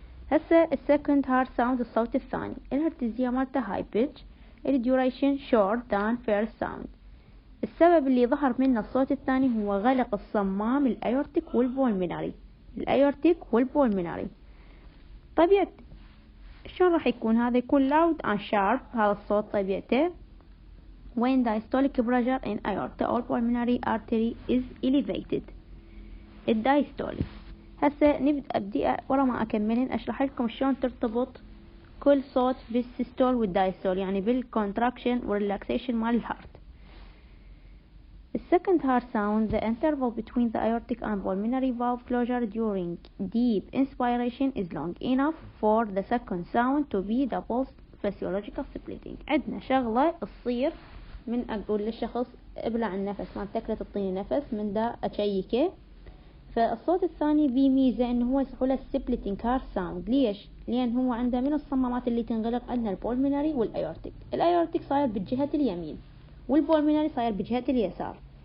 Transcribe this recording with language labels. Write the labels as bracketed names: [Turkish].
[Arabic] هسه السكند هارت ساوند، الصوت الثاني، الهرتزية مالته هاي بيتش، الديوريشن شورت ذان فيرست ساوند. السبب اللي ظهر منه الصوت الثاني هو غلق الصمام الأيورتيك والبولميناري، الأيورتيك والبولميناري. طبيعة شلون راح يكون هذا؟ يكون [English] loud and sharp، [Arabic] هذا الصوت طبيعته [English] when diastolic pressure in aorta or pulmonary artery is elevated. [Arabic] الدايستوليك. هسه أبدي ورا ما أكملن أشرح لكم شلون ترتبط كل صوت بالسيستول والدايستول، يعني بالcontraction والrelaxation مال الهارت. [English] The second heart sound, the interval between the aortic and pulmonary valve closure during deep inspiration is long enough for the second sound to be the post physiological splitting. [Arabic] عندنا شغلة تصير من أقول للشخص ابلع النفس، ما تكره تعطيني نفس من دا أشيكه. فالصوت الثاني بيه ميزة إنه هو يصحوا له [English] splitting heart sound. [Arabic] ليش؟ لأن هو عنده من الصمامات اللي تنغلق عندنا البولميناري والأيورتيك. الأيورتيك صاير بالجهة اليمين والبولميناري صاير بالجهة اليسار.